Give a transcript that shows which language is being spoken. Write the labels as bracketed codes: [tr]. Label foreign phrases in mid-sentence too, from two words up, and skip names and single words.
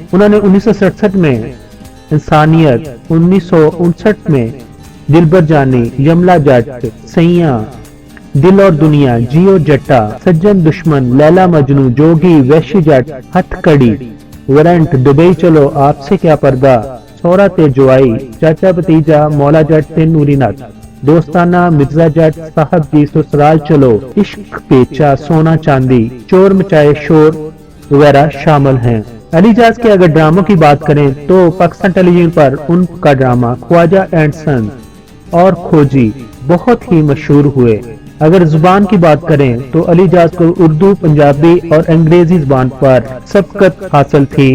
[ur] انہوں نے 1967 میں انسانیت، 1959 میں دلبر جانی، یملا جٹ، سیاں، دل اور دنیا، جیو جٹا، سجن دشمن، لیلا مجنو، جوگی، ویشی جٹ، ہتھ کڑی، وارنٹ، دبئی چلو، آپ سے کیا پردہ، سوہرا تے جوائی، چاچا بھتیجا، مولا جٹ تے نوری نتھ، دوستانہ، مرزا جٹ، صاحب جی، سسرال چلو، عشق پیچا، سونا چاندی، چور مچائے شور وغیرہ شامل ہیں. علی اعجاز کے اگر ڈراموں کی بات کریں تو پاکستان ٹیلی ویژن پر ان کا ڈرامہ خواجہ اینڈ سنز اور کھوجی بہت ہی مشہور ہوئے. اگر زبان کی بات کریں تو علی اعجاز کو اردو، پنجابی اور انگریزی زبان پر سبقت حاصل تھی.